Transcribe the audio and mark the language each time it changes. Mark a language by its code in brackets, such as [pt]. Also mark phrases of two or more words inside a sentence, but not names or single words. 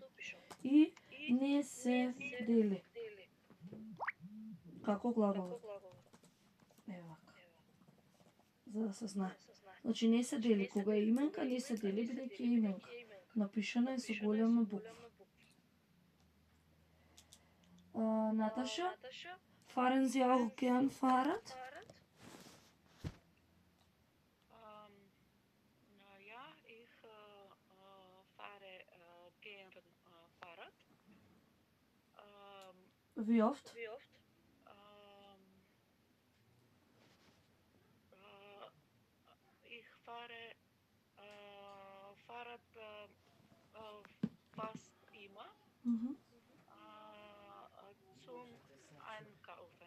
[mk] И не се дели. Како глагол? Еве вака. За да се знае. Значи не се дели. Кога е именка, не се дели, бидејќи е именка. Напишана е со голема буква. Наташа? [de] Fahren Sie auch gern Fahrrad? Ja, ich fahre gern Fahrrad. Wie oft? Ich fahre Fahrrad fast immer zum Einkaufen.